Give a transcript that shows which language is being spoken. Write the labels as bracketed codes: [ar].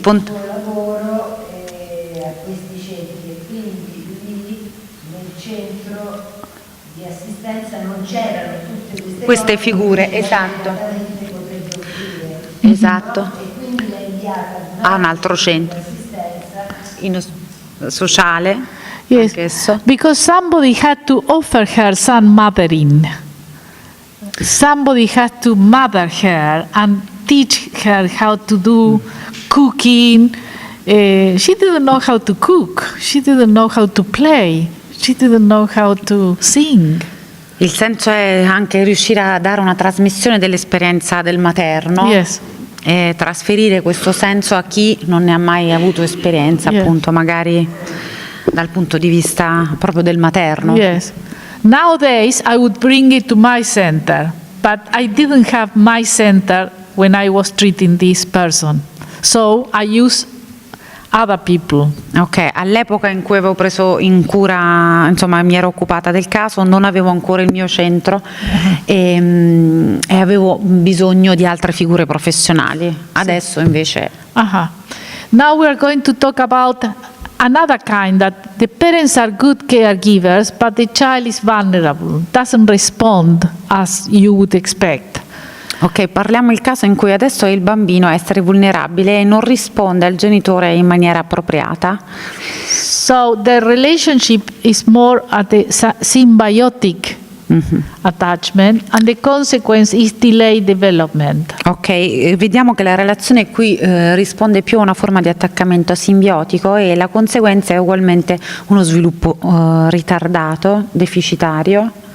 [it] lavoro a questi centri, e quindi lì nel centro di assistenza non c'erano tutte queste figure, esatto. Esatto. E quindi l'ha inviata a un altro centro sociale. [en] Yes, because somebody had to offer her some mothering. Somebody had to mother her and teach her how to do cooking. She didn't know how to cook. She didn't know how to play. She didn't know how to sing. [it] Il senso è anche riuscire a dare una trasmissione dell'esperienza del materno. [en] Yes. [it] E trasferire questo senso a chi non ne ha mai avuto esperienza, appunto, magari dal punto di vista proprio del materno. [en] Yes. Nowadays, I would bring it to my center, but I didn't have my center when I was treating this person. So I use other people. [it] Ok, all'epoca in cui avevo preso in cura, insomma, mi ero occupata del caso, non avevo ancora il mio centro e avevo bisogno di altre figure professionali. Adesso invece. [en] Now we are going to talk about another kind, that the parents are good caregivers, but the child is vulnerable, doesn't respond as you would expect. [it] Ok, parliamo del caso in cui adesso il bambino è essere vulnerabile e non risponde al genitore in maniera appropriata. [en] So the relationship is more at the symbiotic attachment, and the consequence is delayed development. [it] Ok, vediamo che la relazione qui risponde più a una forma di attaccamento simbiotico e la conseguenza è ugualmente uno sviluppo ritardato, deficitario.